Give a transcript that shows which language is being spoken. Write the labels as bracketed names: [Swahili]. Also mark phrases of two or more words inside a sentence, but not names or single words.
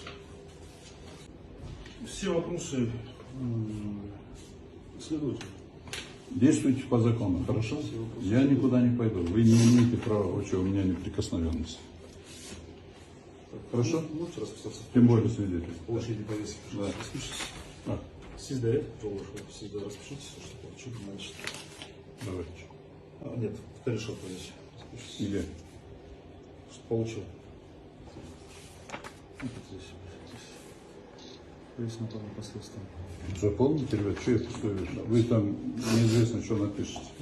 [Russian] Все вопросы следователю. Действуйте по закону, хорошо? Я никуда не пойду. Вы не имеете права, вообще у меня неприкосновенность. Хорошо? Можете расписаться? Тем более свидетель. Получите повестки. Да. Распишитесь. А, [Turkish] Siz de siz de [Russian] распишитесь, что получили, значит. давайте. Нет, в корешок повесите. Распишитесь. Где? Что получил. Вот здесь. Повесить на полном последствием. Заполните, ребят, что я пустую вижу? Вы там неизвестно, что напишете.